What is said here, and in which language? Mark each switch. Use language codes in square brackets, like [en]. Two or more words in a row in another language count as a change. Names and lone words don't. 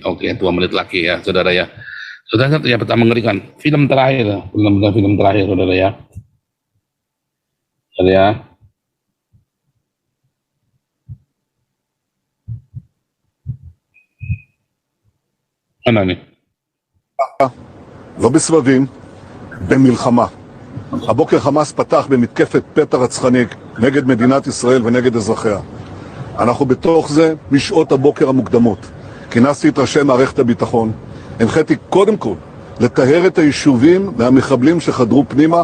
[id] Oke, 2 menit lagi ya, saudara ya. Saudara yang pertama mengerikan. Film terakhir, film terakhir, saudara ya. Saudara ya. mana nih? [he] לא בסבבים, במלחמה. הבוקר חמאס פתח במתקפת פתע רצחני נגד מדינת ישראל ונגד אזרחיה. אנחנו בתוך זה משעות הבוקר המוקדמות. כינסתי את ראשי מערכת הביטחון. הנחיתי קודם כל לטהר את היישובים והמחבלים שחדרו פנימה.